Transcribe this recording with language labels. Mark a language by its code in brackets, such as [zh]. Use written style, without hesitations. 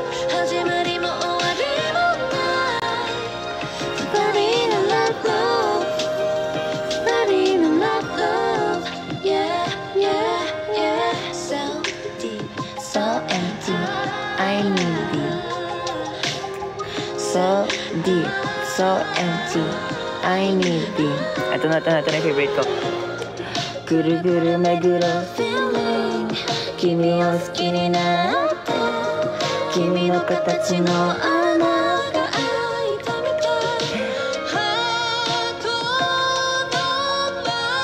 [ja] 始まりも終わりもない二人のラブ二人のラブ [en] Yeah, yeah, yeah So deep, So empty I need you So deep So empty I need you [tl] ito na yung favorite ko [ja] ぐるぐるめぐる [en] feeling [ja] 君を好きになって君の形の穴が開いたみたいハートの真ん中